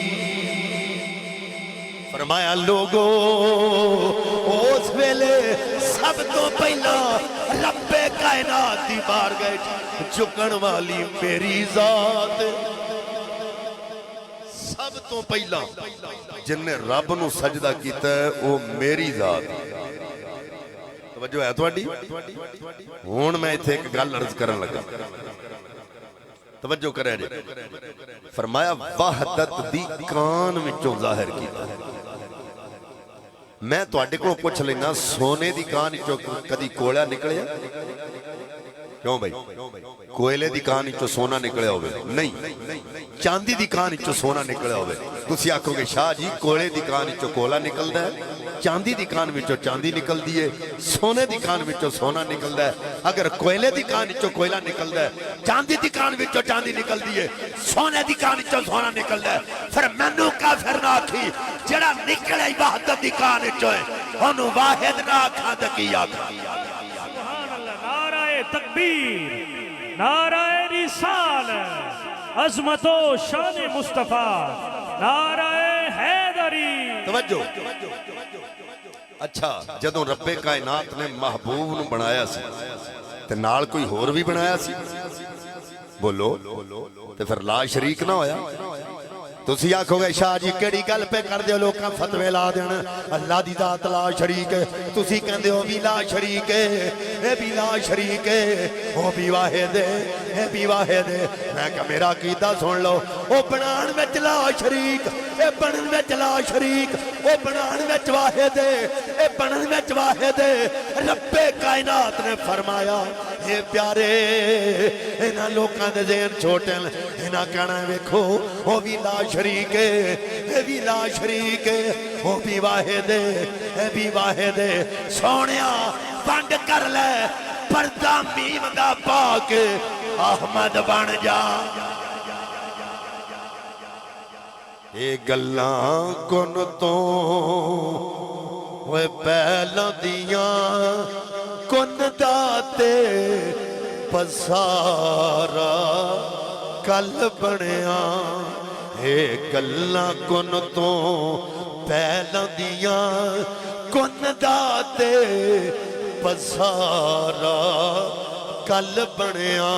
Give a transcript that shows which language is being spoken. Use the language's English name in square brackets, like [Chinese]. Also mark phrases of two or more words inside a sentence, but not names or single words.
[Punjabi] فرمایا لوگو اس ویلے سب تو پہلا رب کائنات دی بارگاہ جھکن والی میری ذات، سب تو پہلا جن نے رب نو سجدہ کیتا ہے وہ میری ذات۔ توجہ ہے تواڈی؟ ہن میں ایتھے ایک گل عرض کرن لگا، توجہ کرے جی۔ فرمایا وحدت دی کان وچوں ظاہر کیتا ہے۔ میں تواڈے کولوں پوچھ لینا سونے دی کان وچوں کدی کوئلہ نکلیا؟ کیوں بھائی؟ کوئلے دی کان وچوں سونا نکلیا ہوئے؟ نہیں۔ چاندی دی کان وچوں سونا نکلیا ہوئے؟ تسی آکھو گے شاہ جی کوئلے دی کان وچوں کوئلہ نکلدا ہے، چاندی دی کان وچوں چاندی نکلدی ہے، سونے دی کان وچوں سونا نکلدا ہے۔ اگر کوئلے دی کان وچوں کوئلہ نکلدا ہے، چاندی دی کان وچوں چاندی نکلدی ہے، سونے دی کان وچوں سونا نکلدا ہے، پھر مینوں کافر نہ آکھی جڑا نکلے وحدت دی کان وچوں ہے اونوں واحد نہ آکھاں تے کی آکھاں؟ [Urdu] سبحان اللہ، نعرہ تکبیر، نعرہ رسالت، عظمت و شان مصطفیٰ، نعرہ حیدری۔ [Punjabi] توجہ۔ اچھا جدوں رب کائنات نے محبوب نو بنایا سی تے نال کوئی ہور بھی بنایا سی؟ بولو تے پھر لا شریک نہ ہویا؟ تسی آکھو گے شاہ جی کیڑی گل پہ کر دیو لوکاں فتوے لا دین، اللہ دی ذات لا شریک ہے، تسی کہندے ہو بھی لا شریک ہے، اے بھی لا شریک ہے، او بھی واحد ہے، اے بھی واحد ہے۔ میں کہا میرا عقیدہ سن لو، او بنان وچ لا شریک، اے بنن وچ لا شریک، او بنان وچ واحد ہے، اے بنن وچ واحد ہے۔ رب کائنات نے فرمایا اے پیارے انہاں لوکاں دے ذہن چھوٹے نے، انہاں کہنا ویکھو او بھی لا شریک ہے، اے بھی لا شریک ہے، او بھی واحد ہے، اے بھی واحد ہے۔ سونیا بند کر لے پردہ میم دا پا کے احمد بن جا۔ اے گلاں کن تو وہ پہلا دیاں کن داتے پسارا کل بنیا، اے گلاں کن تو پہلا دیاں کن داتے پسارا کل بنیا۔